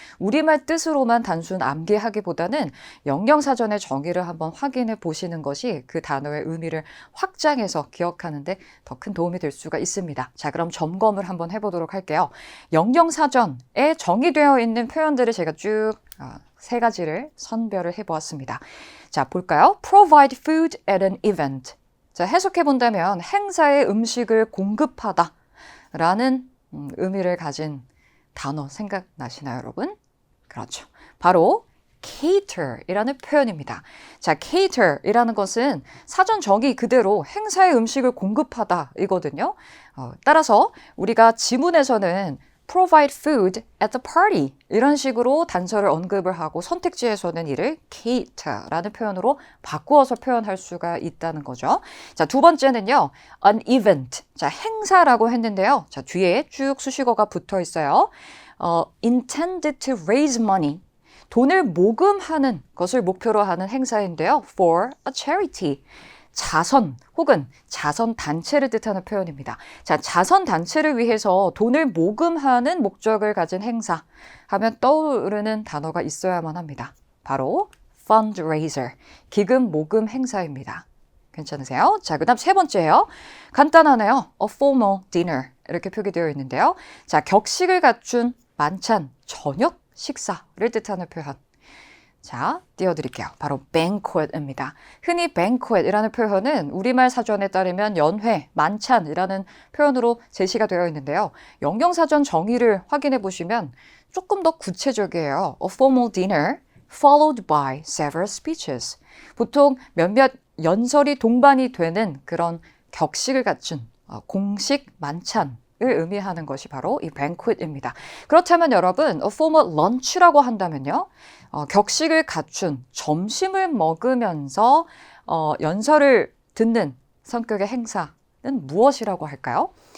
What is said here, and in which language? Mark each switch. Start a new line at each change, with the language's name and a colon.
Korean: 우리말 뜻으로만 단순 암기하기보다는 영영사전의 정의를 한번 확인해 보시는 것이 그 단어의 의미를 확장해서 기억하는 데 더 큰 도움이 될 수가 있습니다. 자, 그럼 점검을 한번 해보도록 할게요. 영영사전에 정의되어 있는 표현들을 제가 쭉 3가지를 선별을 해보았습니다. 자, 볼까요?
English: Provide food at an event.
Korean: 자, 해석해 본다면 행사에 음식을 공급하다 라는 의미를 가진 단어 생각나시나요, 여러분? 그렇죠. 바로 cater이라는 표현입니다. 자, cater이라는 것은 사전 정의 그대로 행사의 음식을 공급하다 이거든요. 따라서 우리가 지문에서는
English: provide food at the party
Korean: 이런 식으로 단서를 언급을 하고 선택지에서는 이를 cater라는 표현으로 바꾸어서 표현할 수가 있다는 거죠. 자, 두 번째는요.
English: an event.
Korean: 자, 행사라고 했는데요. 자, 뒤에 쭉 수식어가 붙어 있어요.
English: intended to raise money.
Korean: 돈을 모금하는 것을 목표로 하는 행사인데요.
English: for a charity.
Korean: 자선 혹은 자선단체를 뜻하는 표현입니다. 자, 자선단체를 위해서 돈을 모금하는 목적을 가진 행사 하면 떠오르는 단어가 있어야만 합니다. 바로 fundraiser, 기금 모금 행사입니다. 괜찮으세요? 자, 그 다음 세 번째예요. 간단하네요.
English: a formal dinner
Korean: 이렇게 표기되어 있는데요. 자, 격식을 갖춘 만찬, 저녁 식사를 뜻하는 표현. 자, 띄워드릴게요. 바로 banquet입니다. 흔히 banquet이라는 표현은 우리말 사전에 따르면 연회, 만찬이라는 표현으로 제시가 되어 있는데요. 영영사전 정의를 확인해 보시면 조금 더 구체적이에요.
English: A formal dinner followed by several speeches.
Korean: 보통 몇몇 연설이 동반이 되는 그런 격식을 갖춘 공식 만찬 을 의미하는 것이 바로 이 banquet입니다. 그렇다면 여러분,
English: a formal lunch
Korean: 라고 한다면요. 격식을 갖춘 점심을 먹으면서 연설을 듣는 성격의 행사는 무엇이라고 할까요?